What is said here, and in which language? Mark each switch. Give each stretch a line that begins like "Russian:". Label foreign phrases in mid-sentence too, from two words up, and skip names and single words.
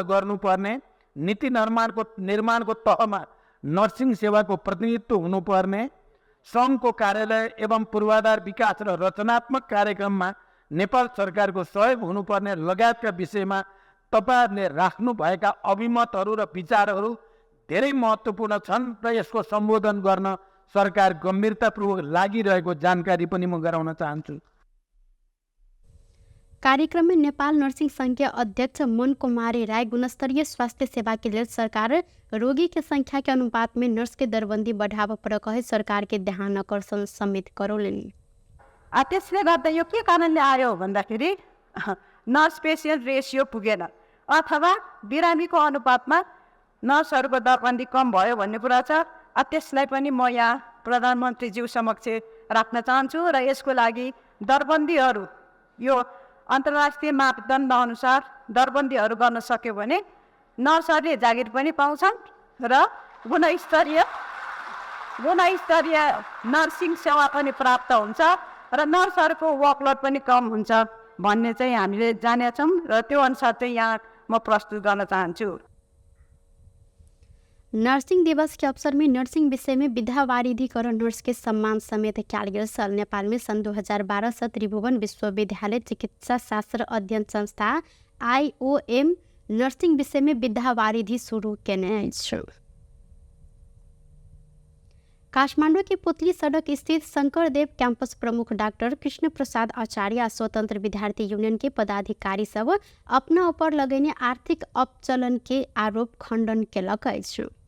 Nepali: गर्नुपर्ने, नीति निर्माणको तहमा नर्सिङ सेवाको प्रतिनिधित्व हुनुपर्ने, सङ्घको कार्यालय एवं पूर्वाधार विकास र रचनात्मक कार्यक्रममा नेपाल सरकारको सहयोग हुनुपर्ने लगायतका विषयमा तपाईहरुले राख्नुभएका अभिमतहरू र विचारहरू धेरै महत्त्वपूर्ण छन् र यसको सम्बोधन गर्न सरकार गम्भीरतापूर्वक लागिरहेको जानकारी पनि म गराउन चाहन्छु।
Maithili: कार्यक्रम में नेपाल नर्सिंग संघ के अध्यक्ष मन कुमारी राय गुणस्तरीय स्वास्थ्य सेवा के लिए सरकार रोगी के संख्या के अनुपात में नर्स के दरबंदी बढ़ाव पर कहे सरकार के ध्यान आकर्षण समेत करोलिन्।
Nepali: त्यसले गर्दा यो के कारणले आयो भन्दाखेरि
English: nurse patient ratio
Nepali: पुगेन अथवा बिरामीको अनुपातमा नर्सहरूको दरबन्दी कम भयो भन्ने कुरा छ। त्यसलाई पनि म यहाँ प्रधानमन्त्रीज्यू समक्ष राख्न चाहन्छु र यसको लागि दरबन्दीहरू यो अन्तर्राष्ट्रिय मापदण्ड अनुसार दरबन्दीहरू गर्न सक्यो भने नर्सहरूले जागिर पनि पाउँछन् र गुणस्तरीय नर्सिङ सेवा पनि प्राप्त हुन्छ र नर्सहरूको वर्कलोड पनि कम हुन्छ भन्ने चाहिँ हामीले जानेछौँ र त्यो अनुसार चाहिँ यहाँ म प्रस्तुत गर्न चाहन्छु।
Maithili: नर्सिंग दिवस के अवसर में नर्सिंग विषय में विद्यावारिधिकरण नर्स के सम्मान समेत कैल गेल। साल नेपाल में सन 2012 से त्रिभुवन विश्वविद्यालय चिकित्सा शास्त्र अध्ययन संस्था IOM नर्सिंग विषय में विद्यावारिधि शुरू केने अछि। काठमाडौँ के पुतली सड़क स्थित शंकरदेव कैंपस प्रमुख डॉक्टर कृष्ण प्रसाद आचार्य आ स्वतंत्र विद्यार्थी यूनियन के पदाधिकारी सब अपना ऊपर लगेने आर्थिक अपचलन के आरोप खंडन केलक अछि।